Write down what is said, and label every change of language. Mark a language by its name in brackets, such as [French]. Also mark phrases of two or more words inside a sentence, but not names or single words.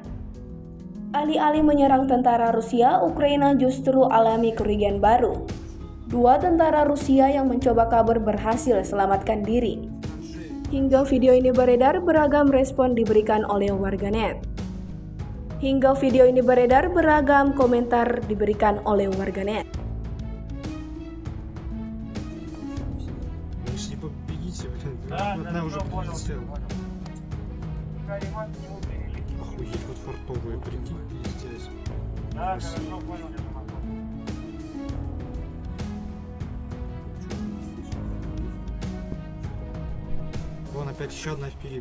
[Indonesian] Alih-alih menyerang tentara Rusia, Ukraina justru alami kerugian baru. 2 tentara Rusia yang mencoba kabur berhasil selamatkan diri. Hingga video ini beredar, beragam respon diberikan oleh warganet. Hingga video ini beredar, beragam komentar diberikan oleh warganet. [Russian] Одна уже прилетела. Охуеть, вот фартовые, прикинь, пиздец. Вон опять еще одна впереди.